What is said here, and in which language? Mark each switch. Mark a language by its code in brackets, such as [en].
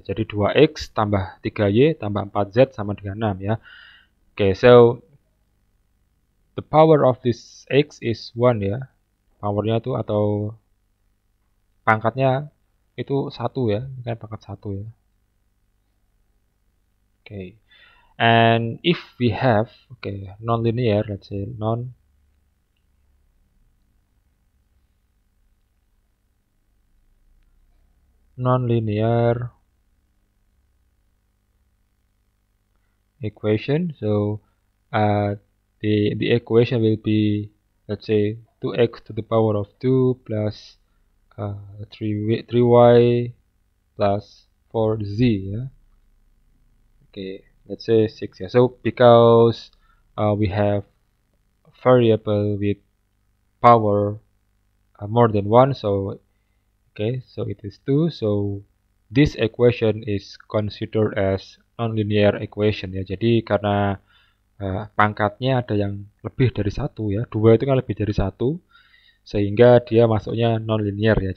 [id] Jadi 2x tambah 3y tambah 4z sama dengan 6, ya. [en] Okay, so the power of this x is 1, ya. [id] Powernya itu atau pangkatnya itu 1, ya. Ini kan pangkat 1, ya. [en] Okay. And if we have, okay, non-linear, let's say non-linear equation, so the equation will be, let's say, 2x to the power of 2 plus 3y plus 4z, yeah. Okay, let's say 6, yeah. So because we have variable with power more than 1, so okay, so it is 2, so this equation is considered as nonlinear equation, ya. [id] Jadi karena pangkatnya ada yang lebih dari 1, ya. 2 itu kan lebih dari 1, sehingga dia masuknya nonlinear, ya.